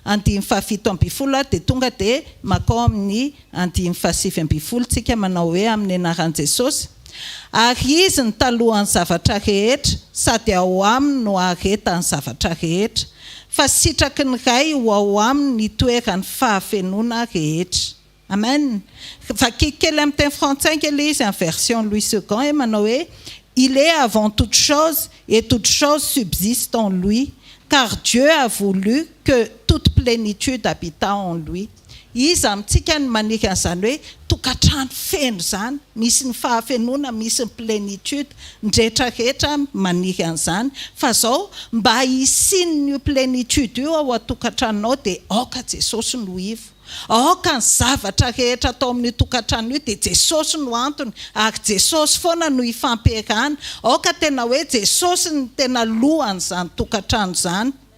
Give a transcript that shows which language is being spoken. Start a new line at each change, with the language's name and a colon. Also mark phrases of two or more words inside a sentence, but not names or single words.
Malagasy: 5:17 dia tonga dia makao amin'ny 5:20 tsika manao hoe amin'ny anaran'i Jesosy ary izy ny talohan'ny zavatra rehetra sady ao aminy no aharetany zavatra rehetra fa sitraky ny ray ho ao aminy ny toerany fahafenona rehetra amen vakiky kely amin'ny teny frantsay kely izy
French: en version Louis II et
Malagasy: manao hoe
French: il est avant toute chose et toute chose subsiste en lui car Dieu a voulu que toute plénitude habita en lui izy
Malagasy: amintsika ny maniry an'izany hoe tokatrano feno zany misy ny fahafenona misy ny plénitude ndretrarehetra maniry an'izany fa zao mba hisiny io plénitude io ao atokatranonao dia aoka Jesosy no ivo aoka ny zavatra rehetra atao amin'ny tokatrano io dia Jesosy no antony ary Jesosy foana no ifampiarahana aoka tena hoe Jesosy ny tena lohan'izany tokatrano izany